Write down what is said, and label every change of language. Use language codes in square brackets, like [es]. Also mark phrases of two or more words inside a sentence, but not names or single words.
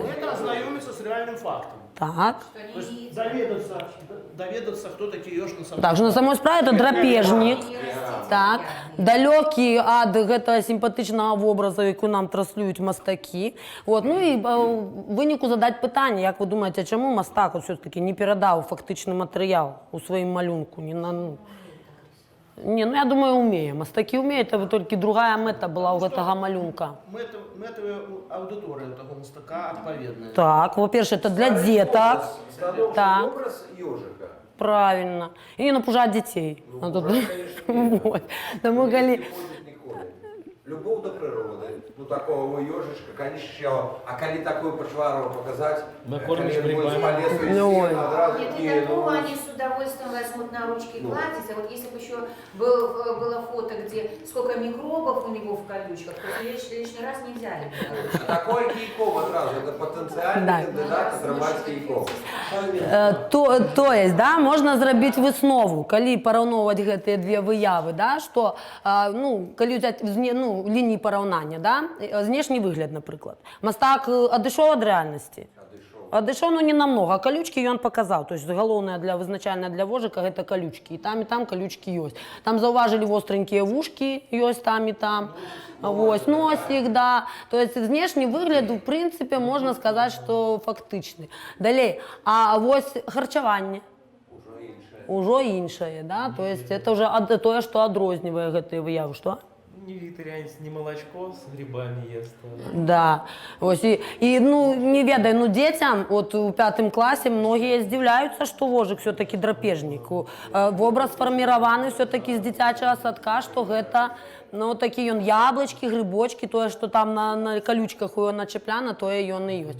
[ru] Это ознакомиться с реальным фактом. Так. То есть доведаться, кто такие ёж на самом [be] Так, что на самой справе это драпежник, так, далекі ад гэтага сімпатычнага вобраза, які нам транслюють мастакі. Вот, ну і в выніку задаць пытанне, як вы думаеце, чаму мастак все-таки не перадаў фактычны матэрыял у сваім малюнку? Не, ну я думаю, умее. Мастакі умеюць, а толькі другая мэта была ў гэтага малюнка. Мэтавая аудыторыя таго мастака адпаведная. [ru] Так, во-перше, это для деток. Так. Образ ежика. Правильно. И не напужать детей. Ну, Вот. [uk] Тому, коли... Любов до природи, [ru] ну такого ежичка, конечно, а коли такую почвару показать, Накормишь коли будет грибами. полез в Ну, стену, одразу Нет, и кинул. такого они с удовольствием возьмут на ручки Ну. гладить. А вот если бы еще было фото, где сколько микробов у него в колючках, то лишний раз не взяли бы. А такой [uk] кийком одразу, [ru] это потенциальный Да. кандидат отрывать кийком. То есть, [be] да, можна зрабіць выснову, калі параўноўваць гэтыя две выявы, да, што, ну, калі ўзяць ну, лініі параўнання, да, знешні выгляд, напрыклад. Мастак адышоў ад рэальнасці. Адышоў, ну, [ru] не намного, [be] а колючки ён показаў. [ru] То есть, [be] галоўнае для вызначальнае для вожика гэта колючки. І там колючки ёсць. Там заўважылі востренькія вушкі, ёсць там і там. Вось, носик, да. [ru] То есть, [be] знешні выгляд, в прынцыпе, можна сказаць, што фактычны. Далей, а вось харчаванне. Ужо іншае, да. [ru] То есть, это уже [be] тое, што адрознівае гэтыя выявы. Што? [ru] Не вегетарианец, не молочко с грибами ест. Да. [be] Ось, і ну, не ведаю, ну, дзецям, от у 5 класе многія здзіўляюцца, што вожик все-таки драпежнік. Вобраз сфарміраваны все-таки з дзіцячага садка, што гэта, ну, такі ён яблычкі, грибочки, тое, што там на колючках у ён начапляна, тое ён і ёсць.